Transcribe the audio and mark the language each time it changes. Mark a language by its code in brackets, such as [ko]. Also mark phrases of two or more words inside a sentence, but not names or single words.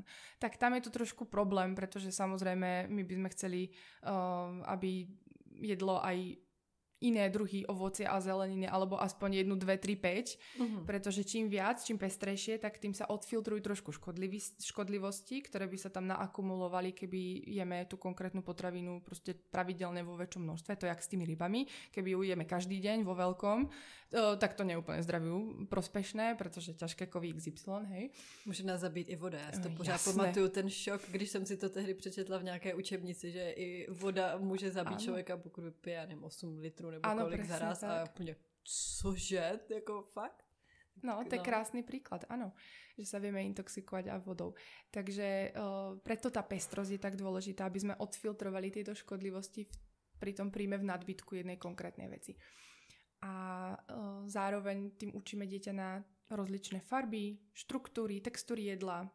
[sk] Tak tam je to trošku problém, pretože samozrejme my by sme chceli, aby jedlo aj iné druhy ovocia a zeleniny, alebo aspoň 1, 2, 3, 5, pretože čím viac, čím pestrejšie, tak tým sa odfiltrujú trošku škodlivosti, ktoré by sa tam naakumulovali, keby jeme tú konkrétnu potravinu proste pravidelne vo väčšom množstve. To je jak s tými rybami. Keby ju jeme každý deň vo veľkom, tak to nie je úplne zdraviu prospešné, protože ťažké kovy XY, hej. [cs] Může nás zabít i voda. Já si to pořád pamatuju, ten šok, když jsem si to tehdy přečetla v nějaké učebnici, že i voda může zabít člověka, pokud vypije, nevím, 8 litrů nebo ano, kolik zaraz a úplně, cože, jako fakt? [sk] No, to je krásny príklad, áno, že sa vieme intoxikovať aj vodou. Takže preto tá pestrosť je tak dôležitá, aby sme odfiltrovali tieto škodlivosti pri tom príjme v nadbytku jednej konkrétnej veci. A zároveň tým učíme dieťa na rozličné farby, štruktúry, textúry jedla.